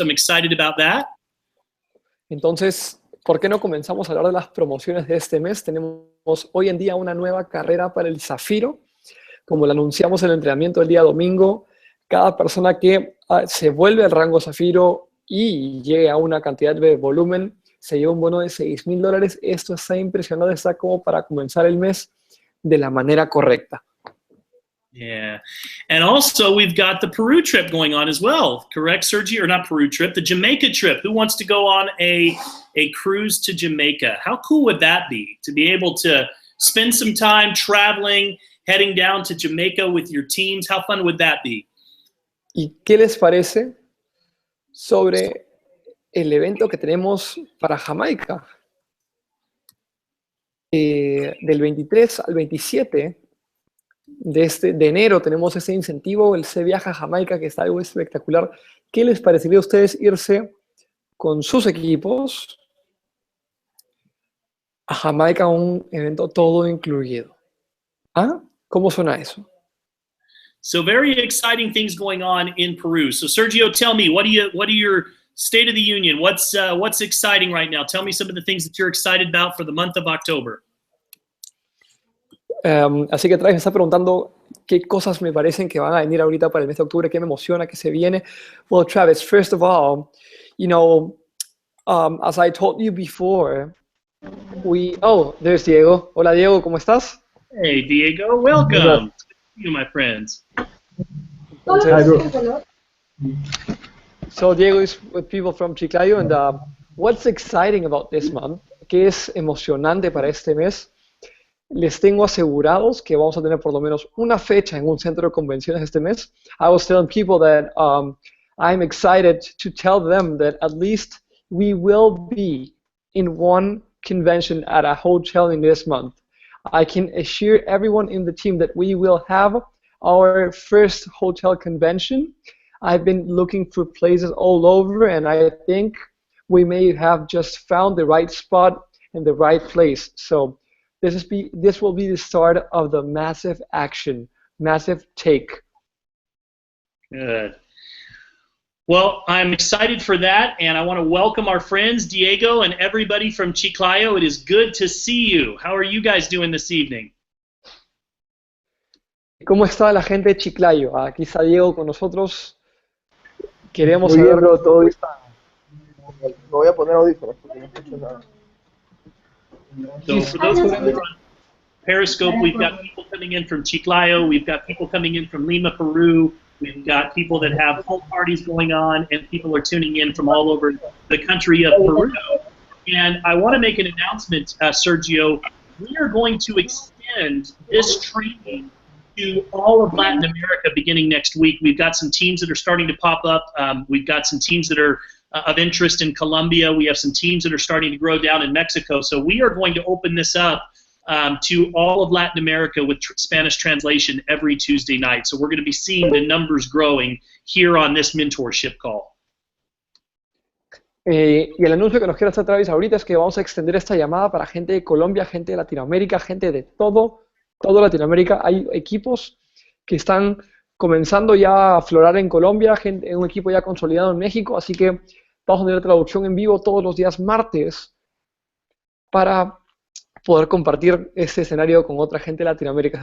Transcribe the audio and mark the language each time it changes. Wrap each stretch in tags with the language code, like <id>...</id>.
<en>I'm excited about that.</en> <es>Entonces, ¿por qué no comenzamos a hablar de las promociones de este mes? Tenemos hoy en día una nueva carrera para el Zafiro. Como lo anunciamos en el entrenamiento el día domingo, cada persona que se vuelve al rango Zafiro y llegue a una cantidad de volumen, se lleva un bono de $6,000. Esto está impresionante, está como para comenzar el mes de la manera correcta.</es> <en>Yeah, and also we've got the Peru trip going on as well, correct, Sergi? Or not Peru trip, the Jamaica trip. Who wants to go on a cruise to Jamaica? How cool would that be, to be able to spend some time traveling, heading down to Jamaica with your teams? How fun would that be?</en> <es>¿Y qué les parece sobre el evento que tenemos para Jamaica? Del 23 al 27 de enero tenemos ese incentivo, el Se Viaja a Jamaica, que está algo espectacular. ¿Qué les parecería a ustedes irse con sus equipos a Jamaica, un evento todo incluido? ¿Ah? ¿Cómo suena eso?</es> <en>So very exciting things going on in Peru. So Sergio, tell me, what are your State of the Union? What's exciting right now? Tell me some of the things that you're excited about for the month of October.</en> <es>Así que Travis me está preguntando qué cosas me parecen que van a venir ahorita para el mes de octubre, qué me emociona, qué se viene.</es> <en>Well, Travis, first of all, you know, as I told you before, there's Diego.</en> <es>Hola, Diego, ¿cómo estás?</es> <en>Hey, Diego, welcome. You, my friends. So Diego is with people from Chiclayo, and what's exciting about this month?</en> <es>¿Qué es emocionante para este mes? Les tengo asegurados que vamos a tener por lo menos una fecha en un centro de convenciones este mes.</es> <en>I was telling people that I'm excited to tell them that at least we will be in one convention at a hotel in this month. I can assure everyone in the team that we will have our first hotel convention. I've been looking for places all over, and I think we may have just found the right spot and the right place. So this will be the start of the massive action, massive take. Good. Well, I'm excited for that, and I want to welcome our friends, Diego and everybody from Chiclayo. It is good to see you. How are you guys doing this evening?</en> <es>¿Cómo está la gente de Chiclayo? Aquí está Diego con nosotros. Queremos Muy bien, saber bro, todo está. Me voy a poner audífonos porque no escucho nada.</es> <en>So for those of you on Periscope, we've got people coming in from Chiclayo, we've got people coming in from Lima, Peru, we've got people that have full parties going on, and people are tuning in from all over the country of Peru. And I want to make an announcement, Sergio. We are going to extend this training to all of Latin America beginning next week. We've got some teams that are starting to pop up. We've got some teams that are of interest in Colombia. We have some teams that are starting to grow down in Mexico. So we are going to open this up to all of Latin America with Spanish translation every Tuesday night. So we're going to be seeing the numbers growing here on this mentorship call.</en> <es>Y el anuncio que nos quiere hacer Travis ahorita es que vamos a extender esta llamada para gente de Colombia, gente de Latinoamérica, gente de todo Latinoamérica. Hay equipos que están comenzando ya a aflorar en Colombia, un equipo ya consolidado en México, así que vamos a tener traducción en vivo todos los días martes para poder compartir este escenario con otra gente de Latinoamérica.</es>